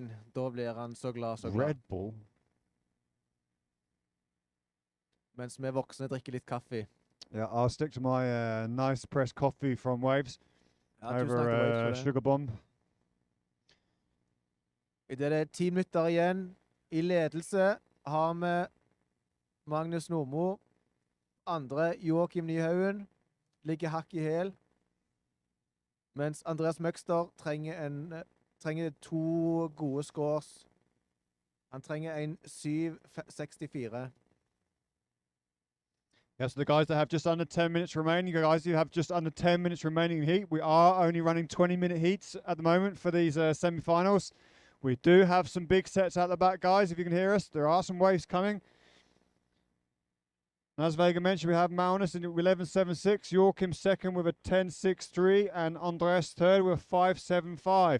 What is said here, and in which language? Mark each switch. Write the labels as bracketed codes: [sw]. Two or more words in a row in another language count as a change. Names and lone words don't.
[no] Da blir han så glad, så glad. Red Bull? Mens vi voksne drikker litt kaffe. [en] Yeah, I'll stick to my nice pressed coffee from Waves [no] Ja, tusen takk over til Waves for det. Sugar Bomb. I det er 10 minutter igjen. I ledelse har vi Magnus Nordmo. Andre Joachim Nyhaugen ligger hakk i hæl. Mens Andreas Møgster trenger 2 gode scores. Han trenger en 7.64. [en] Yeah, so the guys that have just under 10 minutes remaining, guys, you have just under 10 minutes remaining in heat. We are only running 20-minute heats at the moment for these semi-finals. We do have some big sets out the back, guys, if you can hear us. There are some waves coming. And as Vega mentioned, we have Magnus in 11.76, Joachim second with a 10.63, and Andreas third with a 5.75.